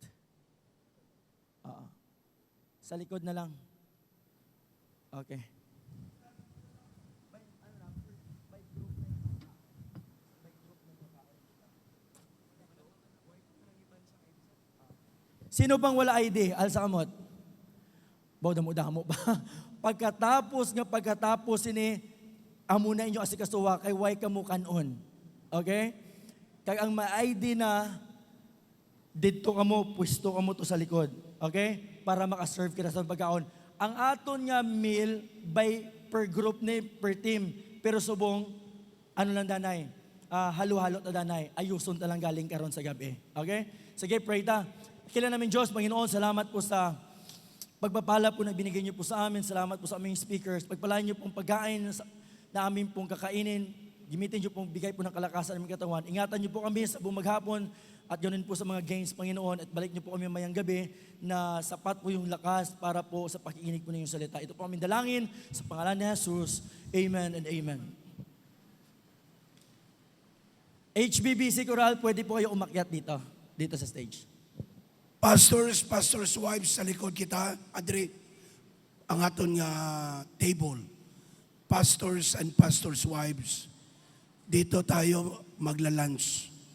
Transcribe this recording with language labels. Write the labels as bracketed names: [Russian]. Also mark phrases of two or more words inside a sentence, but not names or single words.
[Hiligaynon] Oo. Sa likod na lang. Okay. Sino bang wala ID? Alsa kamot. Baw damo-damo ba? Pagkatapos ini amo na inyo asikasuwa kay way kamo kanon. Okay? Kag ang ma-ID na dito kamo, pwesto kamo to sa likod. Okay? Para makaserve kita sa pagkaon. Ang aton nga [English] meal by per group [Hiligaynon] ni [English] per team. [Hiligaynon] Pero subong ano lang danay? Halo-halo ta danay. Ayuson ta lang galing karon sa gabi. Okay? Sige, pray ta. [Filipino] Kailan namin Diyos, Panginoon, salamat po sa pagpapala po na binigay niyo po sa amin. Salamat po sa aming speakers. Pagpalain niyo pong pagkain na amin pong kakainin. Gimitin niyo pong bigay po ng kalakasan ng aming katawan. Ingatan niyo po kami sa buong maghapon at ganoon po sa mga games, Panginoon. At balik niyo po kami mayang gabi na sapat po yung lakas para po sa pakikinig po ng iyong salita. Ito po aming dalangin sa pangalan ni Jesus. [English] Amen and amen. [Filipino] HBBC Choral, pwede po kayo umakyat dito sa stage. [English] Pastors, wives, [Hiligaynon] sa likod kita, Adre, ang aton nga table. [English] Pastors and pastors' wives, [Filipino] dito tayo magla-lunch.